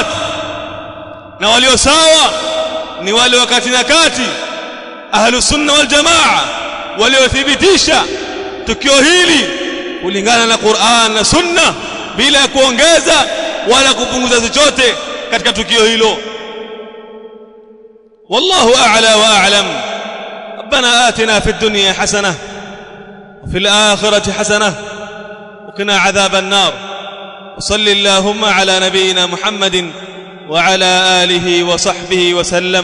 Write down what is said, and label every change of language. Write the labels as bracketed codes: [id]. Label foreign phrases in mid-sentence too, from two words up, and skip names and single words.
[sw] Na walio sawa ni wale wakati na kati, [ar] أهل السنة والجماعة, [sw] waliothibitisha tukio hili kulingana na Qur'an na Sunna bila kuongeza wala kupunguza chochote katika tukio hilo. [ar] والله أعلى وأعلم. ربنا آتنا في الدنيا حسنة وفي الآخرة حسنة وقنا عذاب النار. وصل اللهم على نبينا محمد وعلى آله وصحبه وسلم.